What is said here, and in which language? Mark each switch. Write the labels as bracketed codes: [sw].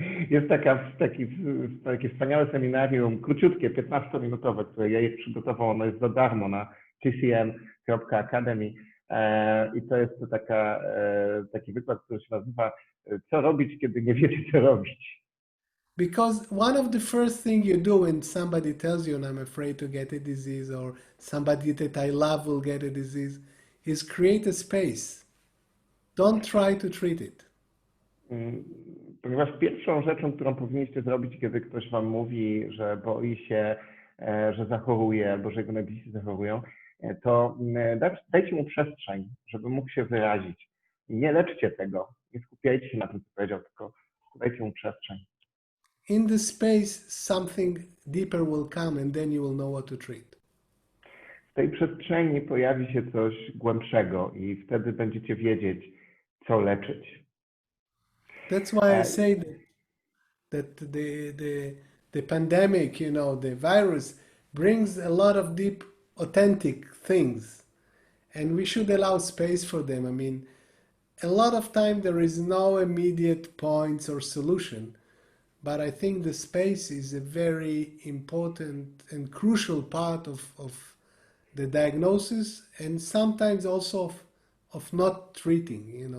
[pl] Jest takie wspaniałe seminarium, króciutkie, 15-minutowe, które Yair przygotował. Ono jest za darmo na tcm.academy. I to jest taki wykład, który się nazywa Co robić, kiedy nie wiecie, co robić. [en] because one of the first thing you do when somebody tells you, I'm afraid to get a disease, or somebody that I love will get a disease, is create a space. don't try to treat it. [pl] Ponieważ pierwszą rzeczą, którą powinniście zrobić, kiedy ktoś wam mówi, że boi się, że zachoruje albo że jego najbliżsi zachorują, to dajcie mu przestrzeń, żeby mógł się wyrazić. Nie leczcie tego, nie skupiajcie się na tym, co powiedział, tylko dajcie mu przestrzeń. [en] In the space, something deeper will come and then you will know what to treat. [pl] W tej przestrzeni pojawi się coś głębszego i wtedy będziecie wiedzieć, co leczyć. [en] That's why I say that the pandemic, the virus brings a lot of deep, authentic things, and we should allow space for them. I mean, a lot of time there is no immediate points or solution, but I think the space is a very important and crucial part of the diagnosis, and sometimes also of not treating.